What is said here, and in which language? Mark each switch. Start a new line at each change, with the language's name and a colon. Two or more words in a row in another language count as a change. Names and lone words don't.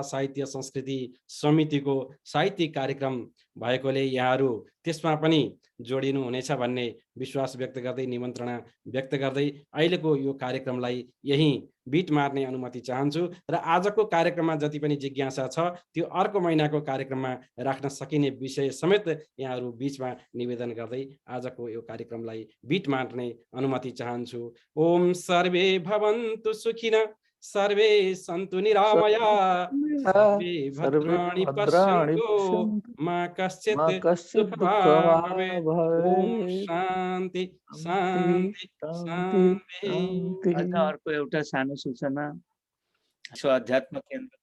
Nepali: साहित्य संस्कृति समितिको साहित्यिक कार्यक्रम भएकोले यहाँहरू त्यसमा पनि जोडिनु हुनेछ भन्ने विश्वास व्यक्त गर्दै निमन्त्रणा व्यक्त गर्दै अहिलेको यो कार्यक्रमलाई यही बिट मार्ने अनुमति चाहन्छु र आजको कार्यक्रममा जति पनि जिज्ञासा छ त्यो अर्को महिनाको कार्यक्रममा राख्न सकिने विषय समेत यहाँहरू बीचमा निवेदन गर्दै आजको यो कार्यक्रमलाई बिट मार्ने अनुमति चाहन्छु।
Sanskrit: ओम सर्वे भवन्तु सुखिनः, सर्वे सन्तु निरामया, सर्वे भद्राणि पश्यन्तु मा कश्चित् दुःखभाग् भवेत्। ओम शान्ति शान्ति शान्ति।
Nepali: अर्को एउटा सानो सूचना, विश्व अध्यात्म केन्द्र